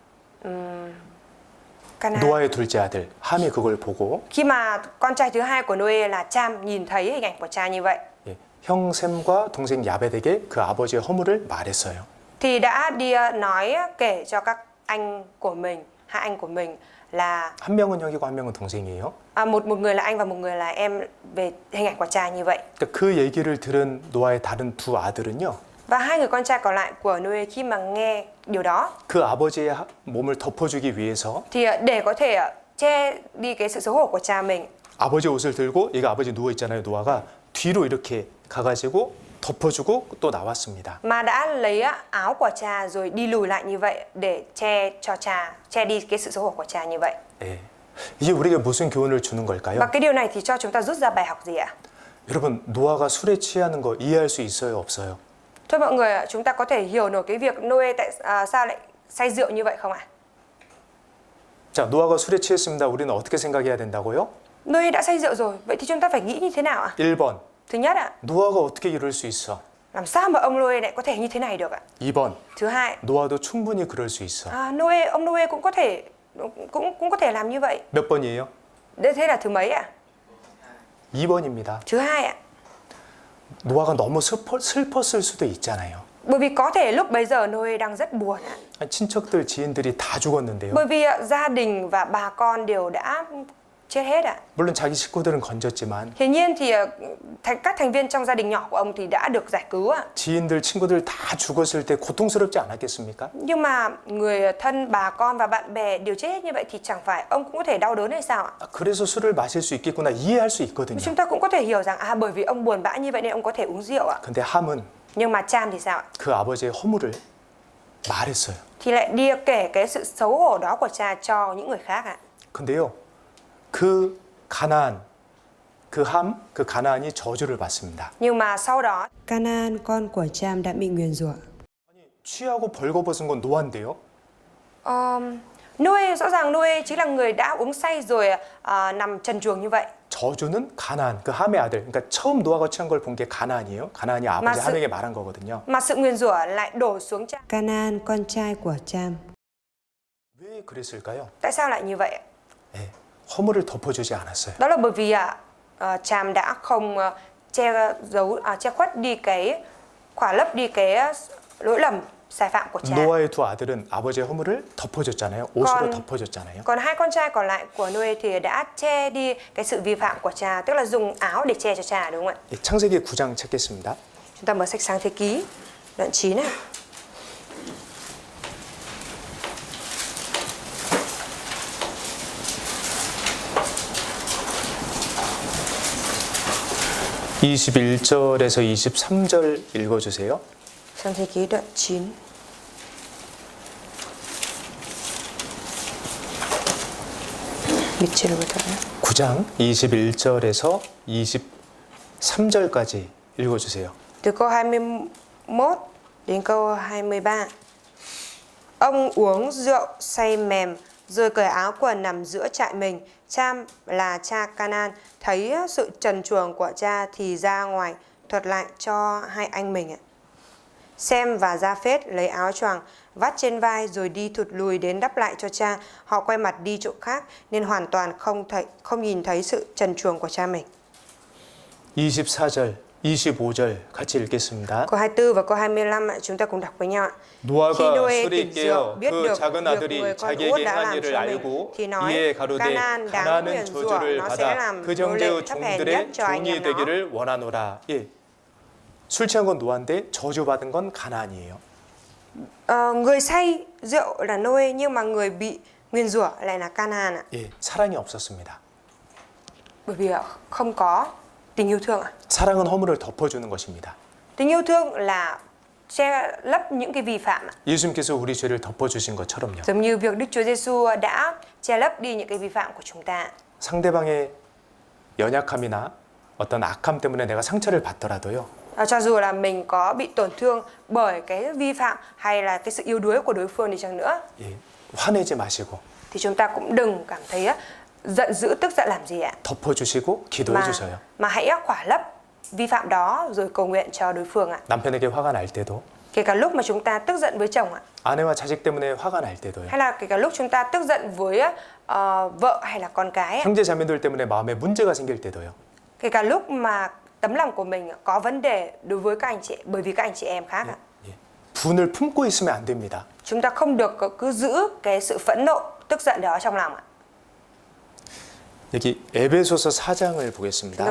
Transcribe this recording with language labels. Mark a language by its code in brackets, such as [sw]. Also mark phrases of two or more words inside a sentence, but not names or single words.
[ko] 노아의 둘째 아들 함이 그걸 보고 [vi] khi mà con trai thứ hai của Noe là Cham nhìn thấy hình ảnh của cha như vậy, [ko] 예, 형 셈과 동생 야벳에게 그 아버지의 허물을 말했어요. [vi] thì đã đi kể cho các anh của mình, hai anh của mình là [ko] 한 명은 형이고 한 명은 동생이에요. [vi] một người là anh và một người là em về hình ảnh của cha như vậy. [ko] 그러니까 그 얘기를 들은 노아의 다른 두 아들은요. [vi] Và hai người con trai còn lại của Noe khi mà nghe điều đó [ko] 그 아버지의 몸을 덮어주기 위해서 [vi] thì để có thể che đi cái sự xấu hổ của cha mình, [ko] 아버지 옷을 들고 얘가 아버지 누워 있잖아요. 노아가 뒤로 이렇게 가가지고 덮어주고 또 나왔습니다. [vi] mà đã lấy áo của cha rồi đi lùi lại như vậy để che cho cha, che đi cái sự xấu hổ của cha như vậy. [ko] 예. 이게 우리에게 무슨 교훈을 주는 걸까요? [vi] Và cái điều này thì cho chúng ta rút ra bài học gì ạ? [ko] 여러분, 노아가 술에 취하는 거 이해할 수 있어요, 없어요? [vi] Thôi mọi người ạ, chúng ta có thể hiểu nổi cái việc Noe sao lại say rượu như vậy không ạ? [ko] 자, 노아가 술에 취했습니다. 우리는 어떻게 생각해야 된다고요? [vi] Noe đã say rượu rồi, vậy thì chúng ta phải nghĩ như thế nào ạ? [ko] 1번, [vi] Thứ nhất ạ, [ko] 노아가 어떻게 이럴 수 있어? [vi] làm sao mà ông Noe lại có thể như thế này được ạ? [ko] 2번, [vi] Thứ hai, [ko] 노아도 충분히 그럴 수 있어. [vi] ông Noe cũng có thể cũng có thể làm như vậy. [ko] 몇 번이에요? [vi] Thế là thứ mấy ạ? [ko] 2번입니다. [vi] Thứ hai ạ. [ko] 노아가 너무 슬펐을 수도 있잖아요. [vi] Bởi vì có thể lúc bấy giờ Noe đang rất buồn ạ. [ko] 친척들, 지인들이 다 죽었는데요. [vi] Bởi vì gia đình và bà con đều đã chết hết ạ. [ko] 물론 자기 식구들은 건졌지만 [vi] Hiển nhiên thì các thành viên trong gia đình nhỏ của ông thì đã được giải cứu ạ. [ko] 지인들, 친구들 다 죽었을 때 고통스럽지 않았겠습니까? [vi] Nhưng mà người thân, bà con và bạn bè đều chết hết như vậy thì chẳng phải ông cũng có thể đau đớn hay sao ạ? [ko] 그래서 술을 마실 수 있겠구나 이해할 수 있거든요. [vi] Chúng ta cũng có thể hiểu rằng bởi vì ông buồn bã như vậy nên ông có thể uống rượu ạ. [ko] 근데 함은 [vi] Nhưng mà Cham thì sao ạ? [ko] 그 아버지의 허물을 말했어요. [vi] Thì lại đi kể cái sự xấu hổ đó của cha cho những người khác ạ. [ko] 근데요, 그 가나안, 그 함, 그 가나안이 저주를 받습니다. [vi] Nhưng mà sau đó Canaan con của Cham đã bị nguyền rủa. [ko] 취하고 벌거벗은 건 노아인데요. [vi] Noe, rõ ràng Noe chính là người đã uống say rồi nằm trần truồng như vậy. [ko] 저주는 가나안, 그 함의 아들. 그러니까 처음 노아가 취한 걸 본 게 가나안이에요. 가나안이 아버지 맞습- 함에게 말한 거거든요. [vi] Mà sự nguyền rủa lại đổ xuống cha. Canaan con trai của Cham. [ko] 왜 그랬을까요? [vi] Tại sao lại như vậy ạ? [ko] 네, 허물을 덮어주지 않았어요. [vi] Đó là bởi vì Cham đã không che khuất đi cái khỏa lấp đi cái lỗi lầm sai phạm của cha. [ko] 노아의 두 아들은 아버지의 허물을 덮어줬잖아요. 옷으로 [vi] Con- [ko] 덮어줬잖아요. [vi] Còn hai con trai còn lại của Noe thì đã che đi cái sự vi phạm của cha, tức là dùng áo để che cho cha, đúng không ạ? [ko] 예, 창세기 9장 찾겠습니다. [vi] Chúng ta mở sách Sáng Thế Ký đoạn 9 này. [ko] (21절에서 23절) 읽어주세요. [vi] Sáng Thế Ký đoạn 9. [ko] 밑으로 보다요. 9장 21절에서 23절까지 읽어주세요. [vi] Từ câu 21 đến câu 23. Ông uống rượu say mềm rồi cởi áo quần nằm giữa trại mình. Cham là cha Canaan thấy sự trần truồng của cha thì ra ngoài thuật lại cho hai anh mình. Sem và Gia-phết lấy áo choàng vắt trên vai rồi đi thụt lùi đến đắp lại cho cha. Họ quay mặt đi chỗ khác nên hoàn toàn không nhìn thấy sự trần truồng của cha mình. [ko] 24절, 25절 같이 읽겠습니다. [vi] Câu 24 và câu 25 chúng ta cùng đọc với nhau ạ. Khi [ko] 노아가 [vi] Noe [ko] 술에 [vi] tỉnh rượu [ko] 깨어 [vi] biết [ko] 그 [vi] được [ko] 작은 [vi] việc [ko] 아들이 [vi] người con út [ko] 자기에게 [vi] đã [ko] 행한 [vi] làm [ko] 일을 [vi] cho mình [ko] 알고 [vi] thì nói [ko] 이에 가로되 [vi] Canaan đáng [ko] 가나안은 [vi] nguyền rủa, [ko] 저주를 [vi] nó sẽ [ko] 받아 [vi] làm [ko] 그 [vi] nô [ko] 정죄의 [vi] lệ thấp hèn nhất [ko] 종들의 [vi] cho anh [ko] 종이 [vi] em nó. [ko] 되기를 원하노라. 예. 술 취한 건 노아인데 저주받은 건 가나안이에요. [vi] Người say rượu là Noe nhưng mà người bị nguyền rủa lại là Canaan ạ. [ko] 예, 사랑이 없었습니다. [vi] Bởi vì không có tình yêu thương ạ. [ko] 사랑은 허물을 덮어주는 것입니다. [vi] Tình yêu thương là che lấp những cái vi phạm ạ. [ko] 예수님께서 우리 죄를 덮어주신 것처럼요. [vi] Giống như việc Đức Chúa Giêsu đã che lấp đi những cái vi phạm của chúng ta. [ko] 상대방의 연약함이나 어떤 악함 때문에 내가 상처를 받더라도요. [vi] Cho dù là mình có bị tổn thương bởi cái vi phạm hay là cái sự yếu đuối của đối phương đi chăng nữa [ko] 예, 화내지 마시고 [vi] thì chúng ta cũng đừng cảm thấy giận dữ tức giận làm gì ạ. [ko] 덮어주시고 기도해 주셔요. [vi] Mà hãy khỏa lấp vi phạm đó rồi cầu nguyện cho đối phương ạ. [ko] 남편에게 화가 날 때도 [vi] Kể cả lúc mà chúng ta tức giận với chồng ạ, [ko] 아내와 자식 때문에 화가 날 때도요. [vi] hay là kể cả lúc chúng ta tức giận với vợ hay là con cái ạ. [ko] 형제 자매들 때문에 마음에 문제가 생길 때도요. [vi] Kể cả lúc mà tấm lòng của mình có vấn đề đối với các anh chị bởi vì các anh chị em khác ạ. [ko] 예, 분을 품고 있으면 안 됩니다. [vi] Chúng ta không được cứ giữ cái sự phẫn nộ, tức giận đó trong lòng ạ. [ko] 여기 에베소서 4장을 [vi] Chúng ta [ko] 보겠습니다.